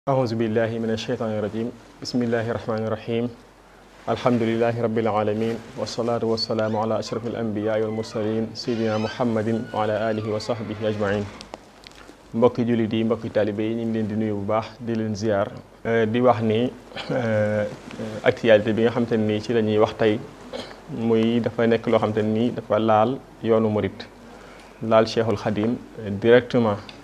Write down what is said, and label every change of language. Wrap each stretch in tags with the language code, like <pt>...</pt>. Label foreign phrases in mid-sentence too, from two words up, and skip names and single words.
<ar>أعوذ بالله من الشيطان الرجيم بسم الله الرحمن الرحيم الحمد لله رب العالمين والصلاة والسلام على أشرف الأنبياء والمرسلين سيدنا محمد وعلى آله وصحبه أجمعين</ar> <wo>mbokki jullit yi mbokki taalibe yi ñu ngi leen di nuyu bu baax di leen ziar di wax ni actualité bi nga xamante ni ci la ñuy wax tey muy dafa nekk loo xamante ni dafa laal yoonu murit laal Cheikhul Khadim directement</wo>